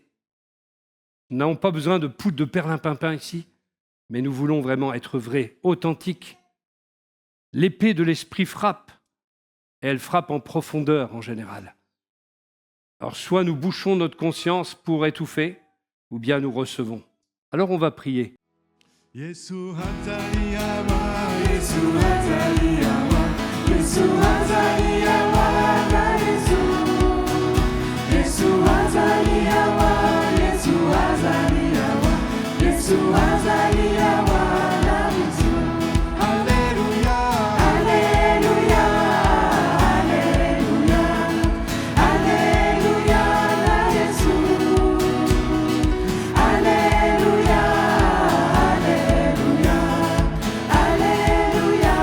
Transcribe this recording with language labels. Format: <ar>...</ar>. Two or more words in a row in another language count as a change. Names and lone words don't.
<fr>Nous n'avons pas besoin de poudre de perlimpinpin ici, mais nous voulons vraiment être vrais, authentiques. L'épée de l'esprit frappe, et elle frappe en profondeur en général. Alors soit nous bouchons notre conscience pour étouffer, ou bien nous recevons. Alors on va prier.</fr> <sw>Yesu hataliawa, Yesu hataliawa, Yesu hataliawa, Yesu. Yesu hataliawa, Yesu hataliawa, Yesu hataliawa, Yesu. Alléluia, Alléluia, Alléluia, Alléluia, Yesu. Alléluia, Alléluia, Alléluia.</sw>